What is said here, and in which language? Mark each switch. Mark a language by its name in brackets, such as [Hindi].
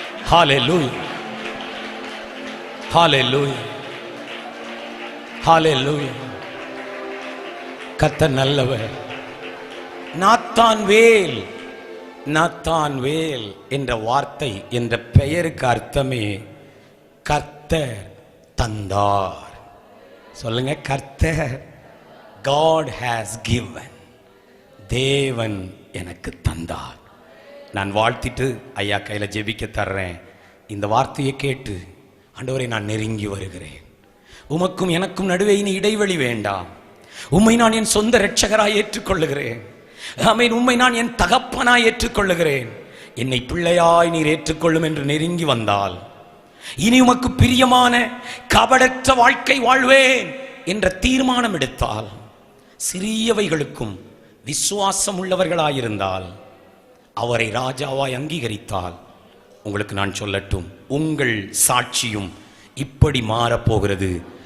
[Tamil] ஹல்லேலூயா, ஹல்லேலூயா, ஹல்லேலூயா. கர்த்தர் நல்லவர். நாத்தான்வேல், நாத்தான்வேல் என்ற வார்த்தை, என்ற பெயருக்கு அர்த்தமே கர்த்தர் தந்தார். சொல்லுங்க, கர்த்தர். [English] God has given, [Tamil] தேவன் எனக்கு தந்தார். நான் வாழ்த்திட்டு ஐயா கையில் ஜெபிக்க தர்றேன். இந்த வார்த்தையை கேட்டு ஆண்டவரை நான் நெருங்கி வருகிறேன். உமக்கும் எனக்கும் நடுவே இனி இடைவெளி வேண்டாம். உம்மை நான் என் சொந்த இரட்சகராய் ஏற்றுக்கொள்ளுகிறேன். ஆமென். உம்மை நான் என் தகப்பனாய் ஏற்றுக்கொள்ளுகிறேன். என்னை பிள்ளையாய் நீர் ஏற்றுக்கொள்ளும் என்று நெருங்கி வந்தால், இனி உமக்கு பிரியமான கபடற்ற வாழ்க்கை வாழ்வேன் என்ற தீர்மானம் எடுத்தால், சிறியவைகளுக்கும் விசுவாசம் உள்ளவர்களாயிருந்தால், அவரை ராஜாவாய் அங்கீகரித்தால், உங்களுக்கு நான் சொல்லட்டும், உங்கள் சாட்சியும் இப்படி மாறப்போகிறது.